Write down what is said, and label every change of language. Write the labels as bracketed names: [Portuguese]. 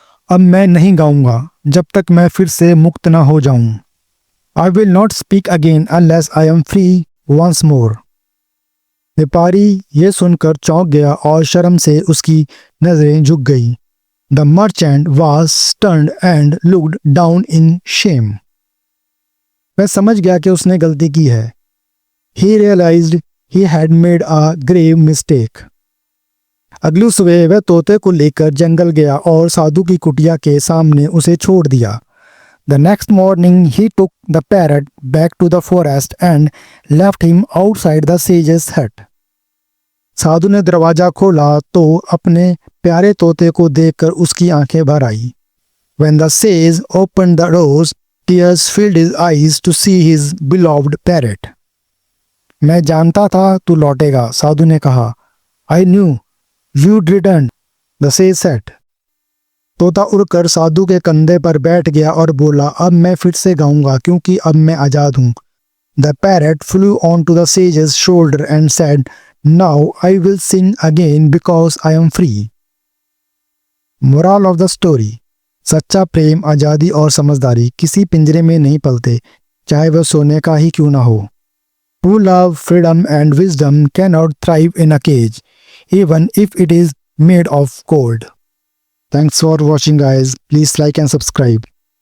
[Hindi] अब मैं नहीं गाऊंगा जब तक मैं फिर से मुक्त न हो जाऊं। [English] I will not speak again unless I am free once more. [Hindi] व्यापारी ये सुनकर चौंक गया और शर्म से उसकी नजरें झुक गई। [English] The merchant was stunned and looked down in shame. [Hindi] वह समझ गया कि उसने गलती की है। [English] He realized he had made a grave mistake. [Hindi] अगली सुबह वह तोते को लेकर जंगल गया और साधु की कुटिया के सामने उसे छोड़ दिया। [English] The next morning he took the parrot back to the forest and left him outside the sage's hut. [Hindi] साधु ने दरवाजा खोला तो अपने प्यारे तोते को देखकर उसकी आंखें भर आई। [English] When the sage opened the doors, tears filled his eyes to see his beloved parrot. [Hindi] मैं जानता था तू लौटेगा, साधु ने कहा। [English] I knew you didn't, the sage said. [Hindi] तोता उड़कर साधु के कंधे पर बैठ गया और बोला, अब मैं फिर से गाऊंगा क्योंकि अब मैं आजाद हूं। [English] The parrot flew onto the sage's shoulder and said, Now I will sing again because I am free. Moral of the story: [Hindi] सच्चा प्रेम, आजादी और समझदारी किसी पिंजरे में नहीं पलते, चाहे वह सोने का ही क्यों ना हो। [English] True love, freedom and wisdom cannot thrive in a cage, even if it is made of gold. Thanks for watching guys. Please like and subscribe.